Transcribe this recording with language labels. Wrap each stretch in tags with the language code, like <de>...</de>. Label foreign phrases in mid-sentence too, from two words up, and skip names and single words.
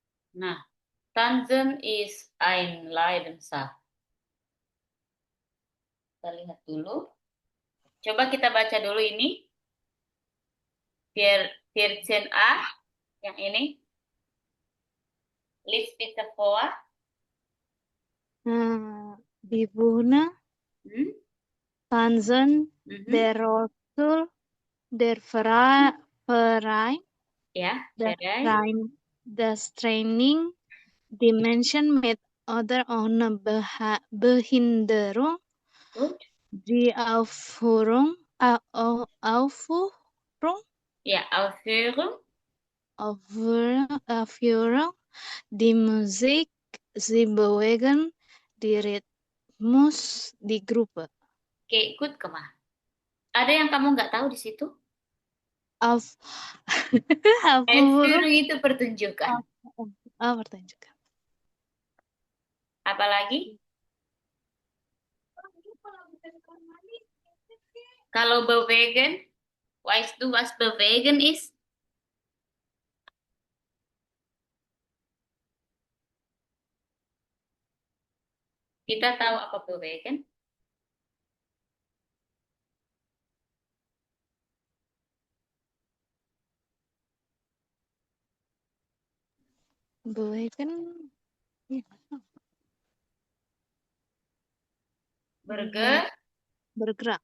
<id>Nah,</id> <de>Tanzen ist ein Leidenschaft.</de> <id>Kita lihat dulu. Coba kita baca dulu ini. 14a yang ini.</id> <de>Lies bitte vor. Die Bühne, Hmm? Tanzen, Mhm. der Rollstuhl, der Verein,</de> <id>Ya,</id> <de>das Verein. Train, das Training, die Menschen mit oder ohne Behinderung, Gut. die Aufführung, Ya, Ausführung. Aufführung, die Musik, sie bewegen, die Rhythmus, die Gruppe. Oke, gut gemacht.</de> <id>Ada yang kamu nggak tahu di situ?</id> <de>Auf, Aufführung, Ausführung</de> <id>itu pertunjukan. pertunjukan. Apalagi?</id> <de>Kalau bewegen, weißt du was bewegen ist?</de> <id>Kita tahu apa bewegen?</id> <de>Bewegen,</de> <id>ya, bergerak.</id>